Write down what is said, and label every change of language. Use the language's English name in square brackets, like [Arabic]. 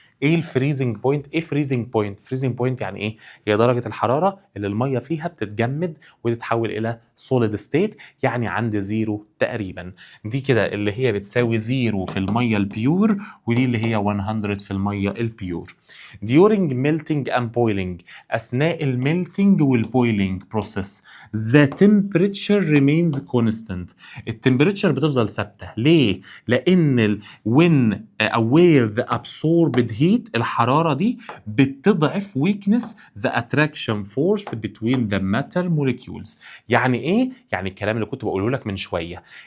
[Arabic] ايه الفريزنج بوينت؟ ايه فريزنج بوينت؟ فريزنج بوينت يعني ايه؟ هي درجه الحراره اللي الميه فيها بتتجمد وتتحول الى سوليد ستيت، يعني عند زيرو تقريبا. دي كده اللي هي بتساوي زيرو في الميه البيور، ودي اللي هي 100 في الميه البيور. [English] during melting and boiling [Arabic] اثناء الميلتنج والبويلنج بروسيس [English] the temperature remains constant. [Arabic] التمبريتشر بتفضل ثابته. ليه؟ لان [English] when aware the absorbed heat [Arabic] الحراره دي بتضعف [English] weakness the attraction force between the matter molecules. [Arabic] يعني ايه؟ يعني الكلام اللي كنت بقوله لك من شويه،